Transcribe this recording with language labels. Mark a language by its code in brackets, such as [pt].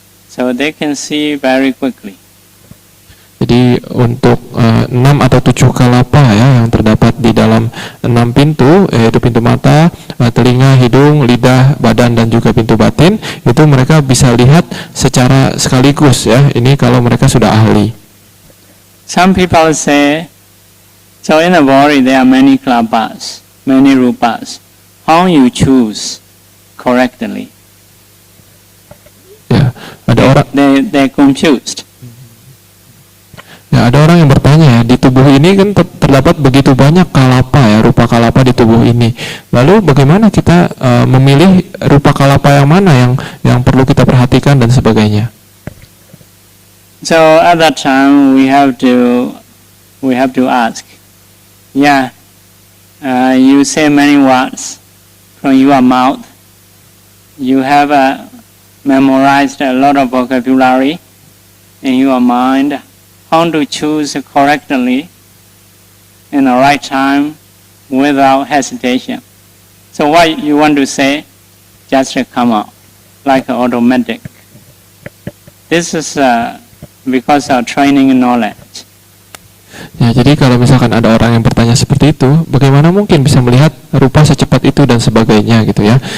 [en] So they can see very quickly. [id] Jadi untuk 6 atau 7 kalapa ya yang terdapat di dalam 6 pintu, yaitu pintu mata, telinga, hidung, lidah, badan, dan juga pintu batin, itu mereka bisa lihat secara sekaligus ya. Ini kalau mereka sudah ahli. [en] Some people say, so in the body there are many klabas, many rupas. How you choose correctly? [id] Ya, ada orang [en] They confused. [id] Ya, ada orang yang bertanya ya, di tubuh ini kan terdapat begitu banyak kalapa ya, rupa kalapa di tubuh ini. Lalu bagaimana kita memilih rupa kalapa yang mana yang perlu kita perhatikan dan sebagainya. [en] So at that time we have to ask, you say many words from your mouth. You have memorized a lot of vocabulary in your mind. How to choose correctly in the right time without hesitation. So what you want to say, just come out like automatic. This is because of training knowledge. [id] Ya, jadi kalau misalkan ada orang yang bertanya seperti itu, bagaimana mungkin bisa melihat rupa secepat itu dan sebagainya gitu ya.